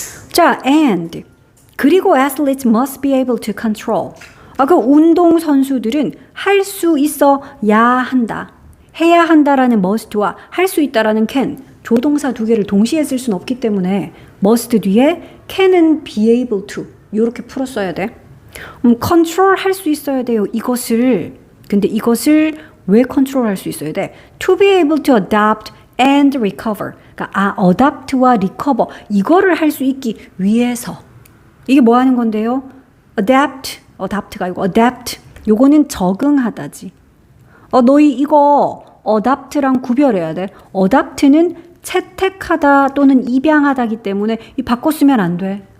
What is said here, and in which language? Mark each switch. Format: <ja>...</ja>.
<en>자, and</en> <ko>그리고</ko> <en>athletes must be able to control.</en> <ko>그 운동 선수들은 할 수 있어야 한다. 해야 한다라는 must와 할 수 있다라는 can, 조동사 두 개를 동시에 쓸 수는 없기 때문에 must 뒤에 can은</ko> <en>be able to</en> <ko>이렇게 풀었어야 돼. control 할 수 있어야 돼요. 이것을. 근데 이것을 왜 control 할 수 있어야 돼?</ko> <en>To be able to adapt and recover.</en> <ko>그러니까 adapt와 recover 이거를 할 수 있기 위해서. 이게 뭐 하는 건데요? adapt가 아니고 adapt. 요거는 적응하다지. 너희 이거 adapt랑 구별해야 돼. adapt는 채택하다 또는 입양하다기 때문에 이 바꿔 쓰면 안 돼.</ko>